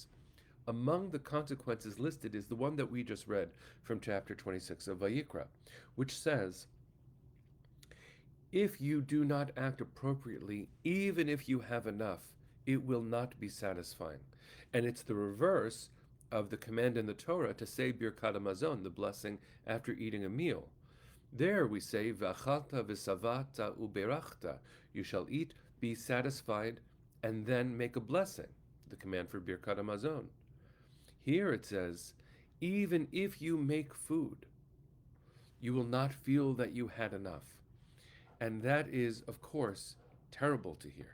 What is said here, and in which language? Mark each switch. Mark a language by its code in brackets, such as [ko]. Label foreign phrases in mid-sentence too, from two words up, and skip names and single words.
[en] Among the consequences listed is the one that we just read from chapter 26 of Vayikra, which says, if you do not act appropriately, even if you have enough, it will not be satisfying. And it's the reverse of the command in the Torah to say [he] Birkat Hamazon, [en] the blessing after eating a meal. There we say, [he] ואכלת ושבעת וברכת, [en] you shall eat, be satisfied, and then make a blessing, the command for [he] Birkat Hamazon. [en] Here it says, even if you make food, you will not feel that you had enough. And that is, of course, terrible to hear.